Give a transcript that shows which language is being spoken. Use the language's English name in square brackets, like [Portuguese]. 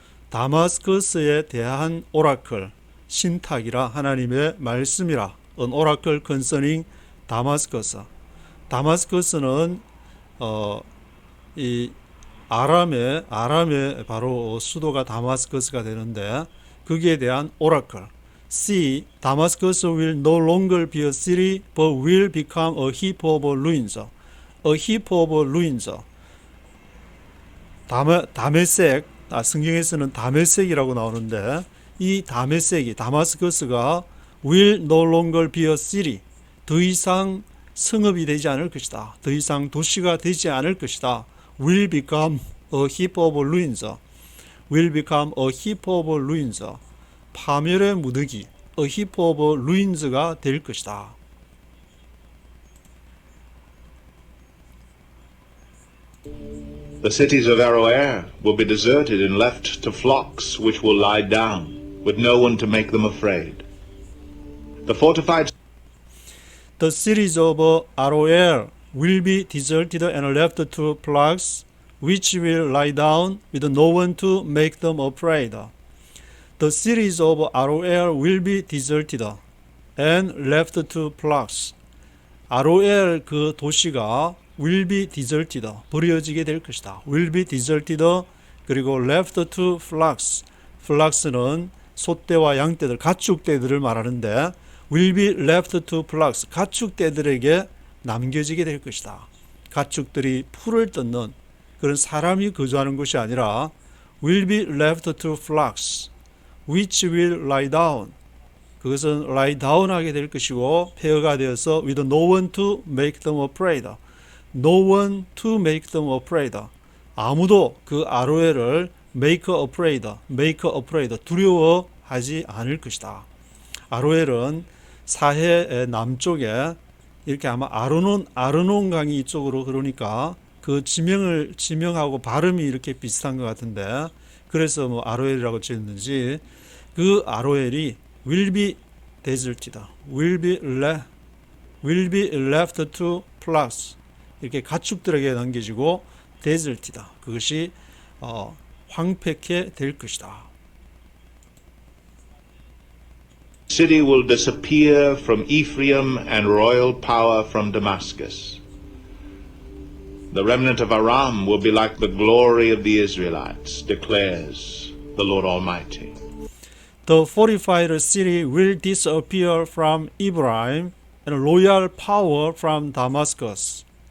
[Korean] 다마스커스에 대한 오라클, 신탁이라 하나님의 말씀이라. [English] An oracle concerning Damascus. [Korean] 다마스커스는 이 아람의 바로 수도가 다마스커스가 되는데 거기에 대한 오라클. [English] See, Damascus will no longer be a city, but will become a heap of ruins. A heap of ruins. [Korean] 다메섹, 성경에서는 다메섹이라고 나오는데 이 다메섹이, 다마스커스가 [English] will no longer be a city. [Korean] 더 이상 성읍이 되지 않을 것이다. 더 이상 도시가 되지 않을 것이다. [English] Will become a heap of ruins. Will become a heap of ruins. [Korean] 파멸의 무더기, [English] a heap of ruins [Korean] 가 될 것이다. [English] The cities of Aroer will be deserted and left to flocks which will lie down, with no one to make them afraid. The fortified The cities of Aroer will be deserted and left to flocks which will lie down with no one to make them afraid. The cities of Aroer will be deserted and left to flocks. [Korean] 아로엘 그 도시가 [English] will be deserted, [Korean] 버려지게 될 것이다. [English] will be deserted, [Korean] 그리고 [English] left to flocks. [Korean] flocks는 소떼와 양떼들, 가축떼들을 말하는데 [English] will be left to flocks. [Korean] 가축떼들에게 남겨지게 될 것이다. 가축들이 풀을 뜯는 그런 사람이 거주하는 곳이 아니라 [English] will be left to flocks. which will lie down. [Korean] 그것은 [English] lie down [Korean] 하게 될 것이고 폐허가 되어서 [English] with no one to make them afraid. No one to make them afraid. [Korean] 아무도 그 아로엘을 [English] make afraid, [Korean] 두려워하지 않을 것이다. 아로엘은 사해 남쪽에 이렇게 아마 아르논 강이 이쪽으로 그러니까 그 지명하고 발음이 이렇게 비슷한 것 같은데 그래서 뭐 아로엘이라고 지었는지 그 아로엘이 [English] will be deserted, will be left to flocks. [Korean] 이렇게 가축들에게 남겨지고 desert이다. 그것이 황폐케 될 것이다. [English] city will disappear from Ephraim and royal power from Damascus. The remnant of Aram will be like the glory of the Israelites, declares the Lord Almighty. The fortified city will disappear from Ephraim and royal power from Damascus.